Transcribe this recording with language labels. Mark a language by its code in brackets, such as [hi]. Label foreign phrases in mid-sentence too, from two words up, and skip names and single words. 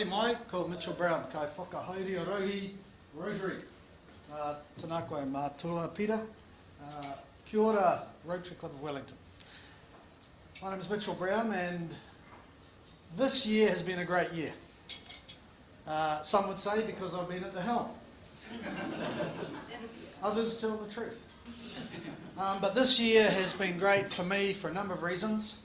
[mi] mai, ko Mitchell Brown, kai whakahaere o Rohi, Rotary. Tēnā koe mātua Peter, kia ora Rotary Club of Wellington. [en] My name is Mitchell Brown and this year has been a great year. Some would say because I've been at the helm. Others tell the truth. But this year has been great for me for a number of reasons.